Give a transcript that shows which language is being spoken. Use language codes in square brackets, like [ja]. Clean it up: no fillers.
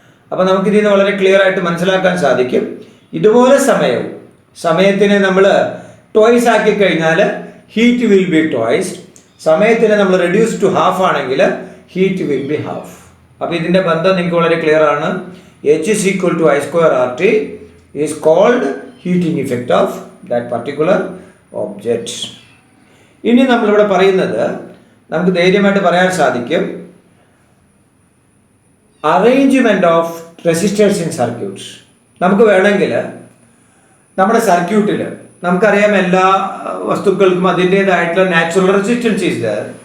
[ml] അപ്പോൾ നമുക്കിതിൽ നിന്ന് വളരെ ക്ലിയർ ആയിട്ട് മനസ്സിലാക്കാൻ സാധിക്കും. ഇതുപോലെ സമയത്തിനെ നമ്മൾ ട്വൈസ് ആക്കി കഴിഞ്ഞാൽ [en] Heat will be twiced. [ml] സമയത്തിന് നമ്മൾ റെഡ്യൂസ് ടു ഹാഫ് ആണെങ്കിൽ [en] Heat will be half. [ml] അപ്പോൾ ഇതിൻ്റെ ബന്ധം നിങ്ങൾക്ക് വളരെ ക്ലിയർ ആണ്. [en] H is equal to I square RT is called heating effect of that particular object. [ml] ഇനി നമ്മളിവിടെ പറയുന്നത്, നമുക്ക് ധൈര്യമായിട്ട് പറയാൻ സാധിക്കും, [en] Arrangement of resistors in circuits. [ml] നമുക്ക് വേണമെങ്കിൽ നമ്മുടെ സർക്യൂട്ടിൽ നമുക്കറിയാം എല്ലാ വസ്തുക്കൾക്കും അതിൻ്റേതായിട്ടുള്ള [en] Natural resistance is there.